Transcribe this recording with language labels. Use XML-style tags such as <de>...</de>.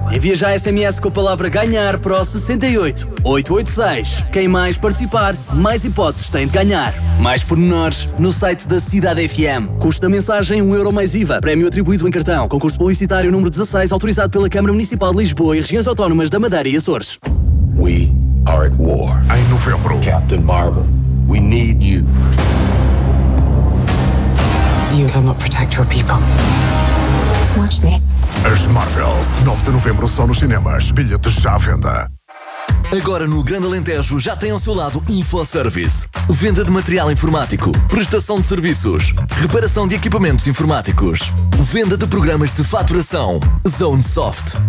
<pt>Envia já SMS com a palavra ganhar para o 68886. Quem mais participar, mais hipóteses tem de ganhar. Mais pormenores no site da Cidade FM. Custo da mensagem 1 euro mais IVA. Prémio atribuído em cartão. Concurso publicitário número 16, autorizado pela Câmara Municipal de Lisboa e Regiões Autónomas da Madeira e Açores.</pt> <en>We are at war.</en> <pt>Em novembro.</pt> <en>Captain Marvel, we need you. You cannot protect your people. Watch me.</en> <pt>As Marvels, 9 de novembro, só nos cinemas. Bilhetes já à venda. Agora no Grande Alentejo já tem ao seu lado InfoService. Venda de material informático, prestação de serviços, reparação de equipamentos informáticos, venda de programas de faturação, Zone Soft.</pt>